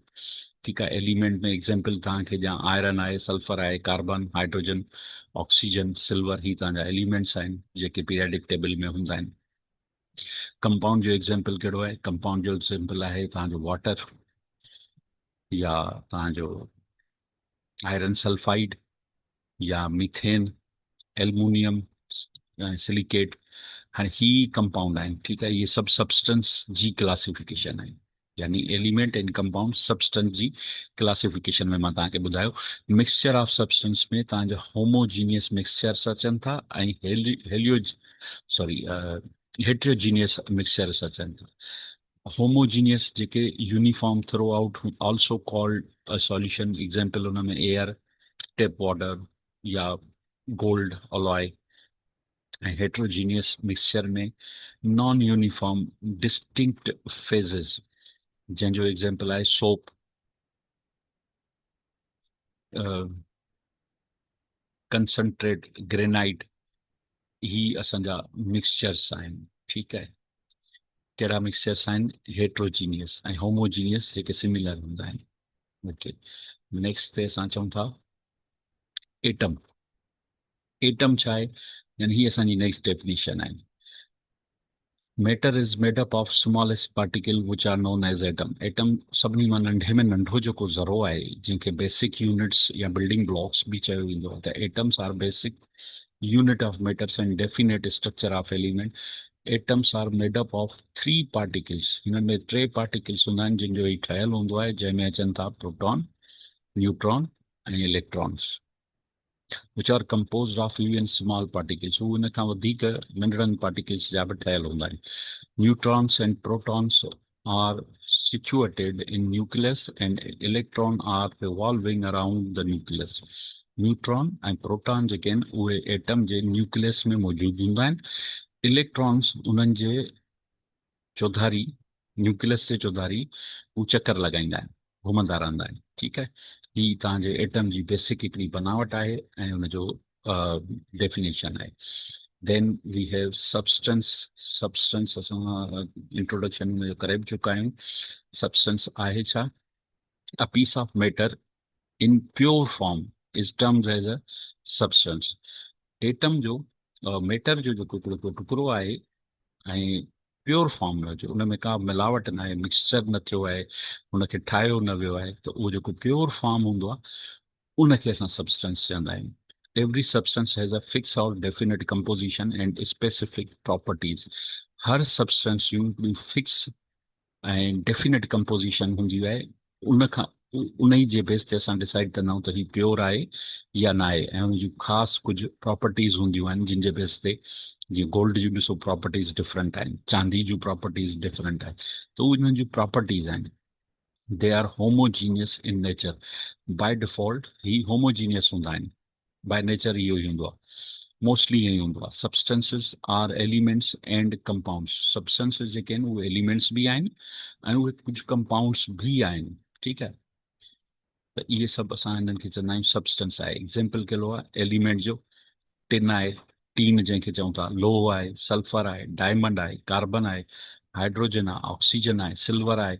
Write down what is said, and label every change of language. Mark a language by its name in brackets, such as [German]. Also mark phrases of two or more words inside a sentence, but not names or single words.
[Sindhi] ठीकु आहे, एलिमेंट में एग्ज़ाम्पल तव्हांखे ॾियां, आयरन आहे, सल्फर आहे, कार्बन, हाइड्रोजन, ऑक्सीजन, सिल्वर, ही तव्हांजा एलिमेंट्स आहिनि जेके [English] periodic table [Sindhi] में हूंदा आहिनि। कंपाउंड जो एग्ज़ाम्पल कहिड़ो आहे? कंपाउंड जो एग्ज़ाम्पल आहे तव्हांजो वाटर, या तव्हांजो [English] iron sulphide, [Sindhi] या मीथेन, [English] aluminium silicate. [Sindhi] हाणे ही कंपाउंड आहिनि। ठीकु आहे, इहे सभु सब्सटेंस जी क्लासिफिकेशन आहे, यानी [English] element and compound substance [Sindhi] जी क्लासिफिकेशन में मां तव्हांखे ॿुधायो। [English] mixture of substance [Sindhi] में तव्हांजा [English] homogeneous mixtures [Sindhi] अचनि था, ऐं [English] heterogeneous mixtures [Sindhi] अचनि था। [English] homogeneous जेके uniform throughout, also called a solution। [Sindhi] एग्जाम्पल हुन में एयर, [English] tap water, [Sindhi] या [English] gold alloy. [Sindhi] ऐं [English] heterogeneous mixture [Sindhi] में [English] non uniform distinct phases, [Sindhi] जंहिंजो एग्ज़ाम्पल आहे सोप, कंसंट्रेट, ग्रेनाइट। ही असांजा मिक्सचर्स आहिनि। ठीकु आहे, कहिड़ा मिक्सचर्स आहिनि? हेट्रोजीनियस ऐं होमोजीनियस जेके सिमिलर हूंदा आहिनि। [English] okay, next [Sindhi] ते असां चऊं था एटम। एटम छा आहे? यानी ही असांजी [English] next definition [Sindhi] आहे। [English] Matter is made up of smallest particle which are known as atom. [Sindhi] एटम सभिनी मां नंढे में नंढो जेको ज़रो आहे, जंहिंखे [English] basic units [Sindhi] या [English] building blocks [Sindhi] बि चयो वेंदो आहे। [English] त atoms are basic unit of matters and definite structure of element. Atoms are made up of three particles. [Sindhi] हिननि में टे पार्टिकल्स हूंदा आहिनि जिन जो ही ठहियलु हूंदो आहे, जंहिंमें अचनि था प्रोटॉन, न्यूट्रॉन ऐं इलेक्ट्रॉन्स, [English] which are composed of even small particles. [Sindhi] हू इन खां वधीक नंढड़नि पार्टिकल्स जा बि ठहियलु हूंदा आहिनि। [English] Neutrons and protons are situated in nucleus and electron are revolving around the nucleus. [Sindhi] न्यूट्रॉन ऐं प्रोटॉन जेके आहिनि उहे एटम जे न्यूक्लियस में मौजूदु हूंदा आहिनि. इलेक्ट्रॉन्स उन्हनि जे चौधारी, न्यूक्लियस जे चौधारी हू चक्कर लॻाईंदा आहिनि, घुमंदा रहंदा आहिनि. ठीकु आहे. ही तव्हांजे एटम जी बेसिक हिकिड़ी बनावट आहे ऐं हुनजो डेफिनेशन आहे. [English] Then we have substance. [Sindhi] सब्सटेंस असां इंट्रोडक्शन में करे बि चुका आहियूं. सब्सटेंस आहे छा? [English] A piece of matter in pure form is termed as a substance. [Sindhi] एटम जो मैटर जो जेको हिकिड़ो टुकड़ो आहे ऐं [English] pure form [Sindhi] में हुजे, उन में का मिलावट न आहे, मिक्सचर न थियो आहे, हुनखे ठाहियो न वियो आहे, त उहो जेको [English] pure form [Sindhi] हूंदो आहे उनखे असां सब्सटेंस चवंदा आहियूं. [English] Every substance has a fix or definite composition and specific properties. [Sindhi] हर सब्सटेंस जूं हिकिड़ी फिक्स ऐं [English] definite composition [Sindhi] हूंदी आहे. उनखां उन ई जे बेस ते असां डिसाइड कंदा आहियूं त हीउ प्योर आहे या न आहे. ऐं हुनजूं ख़ासि कुझु प्रॉपर्टीज़ हूंदियूं आहिनि जिन जे बेस ते, जीअं गोल्ड जूं ॾिसो [English] properties different [Sindhi] आहिनि, चांदी जूं [English] properties different [Sindhi] आहिनि. त उहे उन्हनि जूं प्रॉपर्टीज़ आहिनि. [English] They are homogeneous in nature. by default [Sindhi] ही होमोजीनियस हूंदा आहिनि. [English] by nature [Sindhi] इहो ई हूंदो आहे, मोस्टली ईअं ई हूंदो आहे. [English] Substances are elements and compounds. [Sindhi] सब्सटेंसिस जेके आहिनि उहे एलिमेंट्स बि आहिनि ऐं उहे कुझु कंपाउंड्स बि आहिनि. ठीकु आहे. त इहे सभु असां हिननि खे चवंदा आहियूं सब्सटेंस आहे. एग्ज़ाम्पल कहिड़ो आहे एलिमेंट जो? टिन आहे, टीन जंहिंखे चऊं था, लोह आहे, सल्फर आहे, डायमंड आहे, कार्बन आहे, हाइड्रोजन आहे, ऑक्सीजन आहे, सिल्वर आहे.